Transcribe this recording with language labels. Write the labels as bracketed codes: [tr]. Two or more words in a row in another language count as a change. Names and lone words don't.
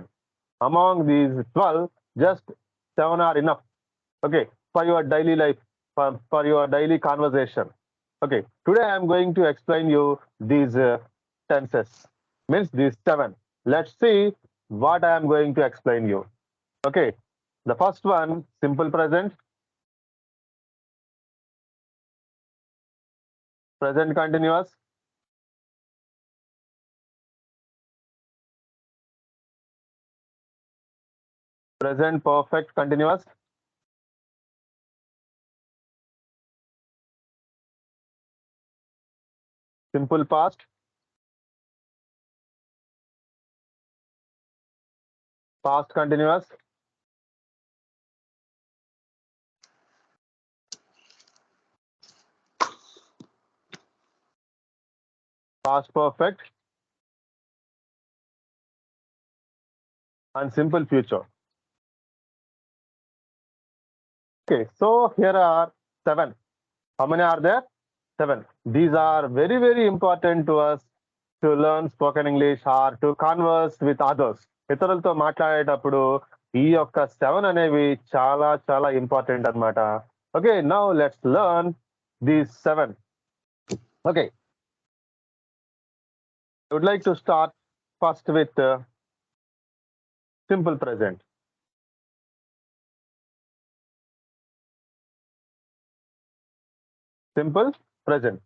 [en] Among these 12, just 7 are enough. Okay, for your daily life, for your daily conversation. Okay, today I am going to explain you these tenses, means these 7. Let's see what I am going to explain you. Okay, the first one, simple present, present continuous, present perfect continuous, simple past, past continuous, past perfect, and simple future. Okay, so here are 7. How many are there? 7. These are very, very important to us to learn spoken English or to converse with others. [te] ఇతరులతో మాట్లాడేటప్పుడు ఈ యొక్క 7 అనేవి చాలా చాలా ఇంపార్టెంట్ అన్నమాట. ఓకే, [en] now let's learn these 7. ఓకే, I would like to start first with simple present. Simple present.